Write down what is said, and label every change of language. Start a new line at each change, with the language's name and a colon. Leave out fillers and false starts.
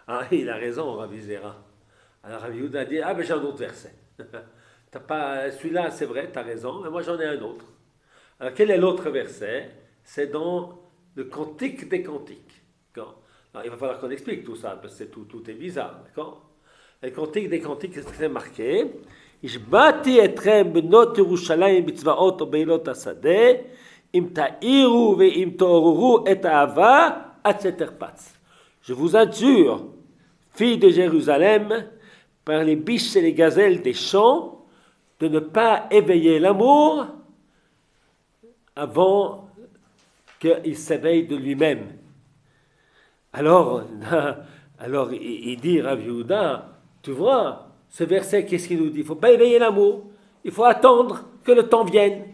French: Il a raison, Rabbi Zera. Alors Rabbi Yehuda dit, mais j'ai un autre verset. Celui-là, c'est vrai, tu as raison, mais moi j'en ai un autre. Alors quel est l'autre verset? c'est dans le Cantique des Cantiques. D'accord? Alors, il va falloir qu'on explique tout ça, parce que tout est bizarre. D'accord? Le Cantique des Cantiques, c'est très marqué.
Hebrew: השבעתי אתכם בנות ירושלים בצבאות ובעילות השדה, אם תאירו ואם תעוררו את האהבה עד שתרפץ.
French: Je vous adjure, filles de Jérusalem, par les biches et les gazelles des champs, de ne pas éveiller l'amour avant qu'il s'éveille de lui-même. Alors il dit Rav Yehuda, tu vois, ce verset, qu'est-ce qu'il nous dit? Il ne faut pas éveiller l'amour, il faut attendre que le temps vienne.